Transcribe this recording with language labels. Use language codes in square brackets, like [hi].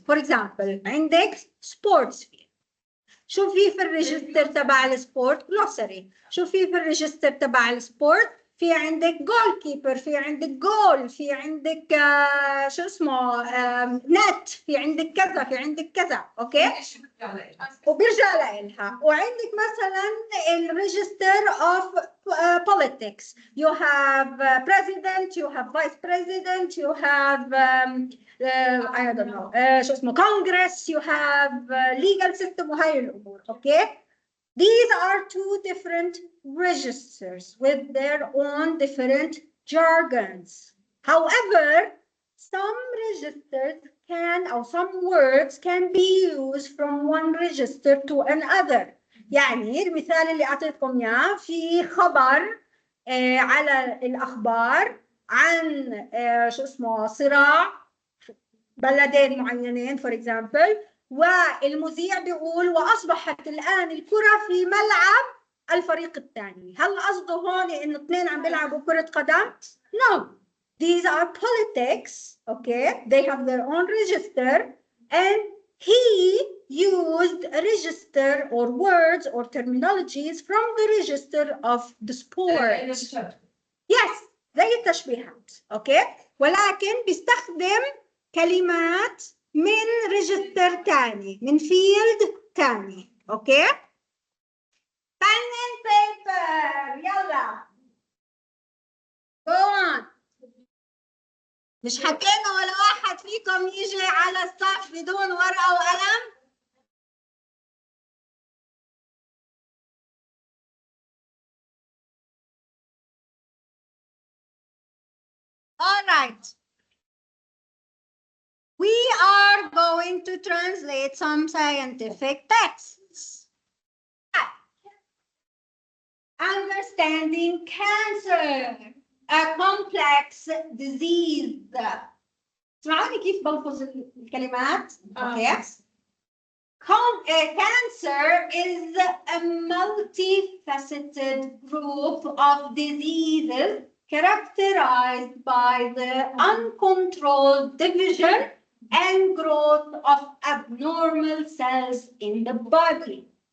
[en] For example, [ar] عندك [en] sports field. [ar] شو في الريجستر تبع السبورت؟ glossary. شو في الريجستر تبع السبورت؟ في عندك جول كيبر، في عندك جول، في عندك شو اسمه نت، في عندك كذا، في عندك كذا، اوكي؟ وبيرجع لها. وعندك مثلا الريجستر اوف politics. [en] You have president, you have vice president, you have I don't know [ar] شو اسمه [en] congress, you have legal system [ar] وهاي الامور، اوكي؟ [en] These are two different registers with their own different jargons. However, some registers can, or some words can be used from one register to another. [ar] يعني المثال اللي أعطيتكم إياه في خبر على الأخبار عن شو اسمه صراع بلدين معينين [en] for example، [ar] والمذيع بيقول وأصبحت الآن الكرة في ملعب الفريق الثاني. هل قصده هون إنه اثنين عم بيلعبوا كرة قدم؟ [en] No. These are politics, okay? They have their own register, and he used a register or words or terminologies from the register of the sport. [ar] Yes, زي التشبيهات، okay? ولكن بيستخدم كلمات من ريجستر تاني، من فيلد تاني، اوكي؟ [en] pen and paper، [ar] يلا. [en] Go on. [ar] مش حكينا ولا واحد فيكم يجي على الصف بدون ورقة وقلم؟ [en] All right. We are going to translate some scientific texts. Understanding cancer, a complex disease. [ar] اسمعوني كيف بلفظ الكلمات؟ [en] Okay. Cancer is a multifaceted group of diseases characterized by the uncontrolled division and growth of abnormal cells in the body.